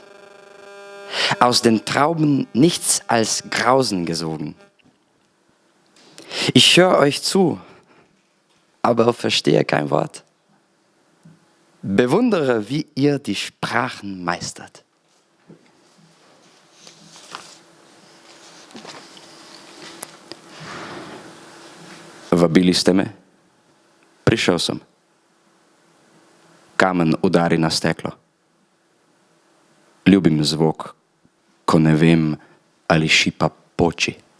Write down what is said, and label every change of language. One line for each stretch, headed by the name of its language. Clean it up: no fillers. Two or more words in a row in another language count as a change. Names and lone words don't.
German: Aus den Trauben nichts als Grausen gesogen. Ich höre euch zu, aber verstehe kein Wort. Bewundere, wie ihr die Sprachen meistert.
Slovenian: Vabili ste me, prišel sem. Kamen udari na steklo. Ljubim zvok, ko ne vem, ali šipa poči.